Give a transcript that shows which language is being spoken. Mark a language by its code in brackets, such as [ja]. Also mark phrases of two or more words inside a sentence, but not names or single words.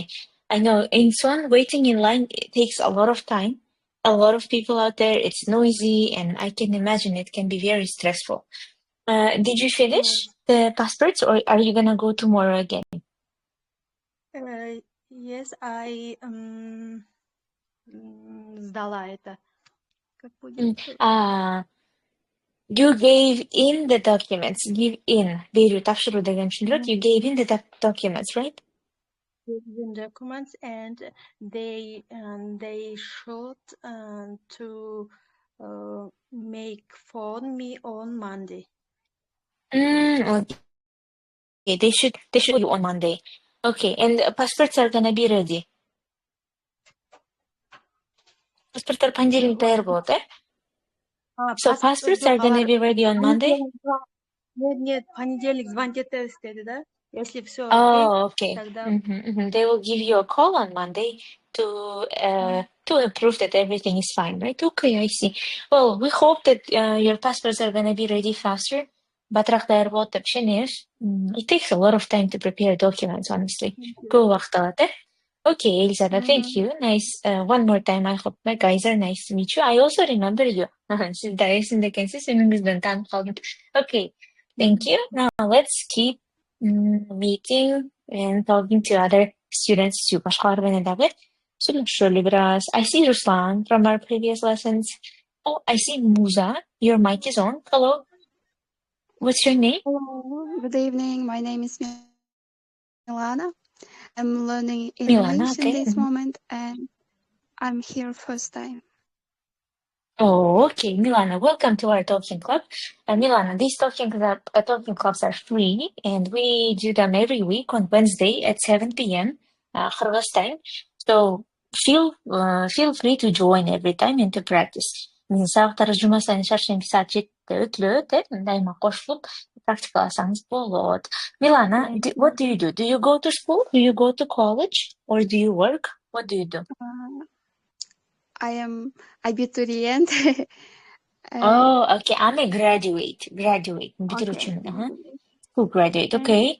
[en] I know in Swan, waiting in line, it takes a lot of time. A lot of people out there, it's noisy, and I can imagine it can be very stressful. Did you finish the passports, or are you gonna go tomorrow again? Yes, I [ru] сдала это. Как будет? [en] You gave in the documents. Give in. [ky] Берүү, тапшыруу деген түшүндүрөт. [en] You gave in the documents, right? citizen documents, and they should to make phone me on Monday. Okay. They should call you on Monday. Okay, and passports are gonna be ready. [ky] Passports понедельник даяр болот, eh? [en] So passports are gonna be ready on Monday? [ru] Нет, понедельник звонить [ky] этебиз деди да. [ru] Если все окей, [en] Oh, okay. [ru] тогда [en] They will give you a call on Monday to prove that everything is fine, right? Okay, I see. Well, we hope that your passports are gonna be ready faster. [ky] Батыраак даяр болот деп ишенебиз. [en] It takes a lot of time to prepare documents, honestly. [ky] Көп убакыт алат, eh? [en] Okay, Elizabeth, thank you. Nice. One more time, I hope my guys are nice to meet you. I also remember you. [ky] Siz да эсимде экенсиз, үнүңүздөн таанып калдым. [en] Okay, thank you. Now let's keep meeting and talking to other students too. [ky] Башкалар менен дагы сүйлөшөлү бир аз. [en] I see Ruslan from our previous lessons. Oh, I see Musa. Your mic is on. Hello. What's your name? Hello, good evening. My name is Milana. I'm learning Milana, English in okay. this moment, and I'm here first time. Oh, okay, Milana, welcome to our talking club. Milana, these talking clubs are free, and we do them every week on Wednesday at 7 p.m. Kyrgyz time. So feel free to join every time and to practice. [ky] Сабактар жума сайын шаршемби саат 7-те өтүлөт, дайыма кошулуп практикаласаңыз болот. [en] Milana, what do you do? Do you go to school? Do you go to college? Or do you work? What do you do? I am abiturient. Oh, okay. I'm a graduate. Okay. Битирүүчүмүн. School graduate. Okay.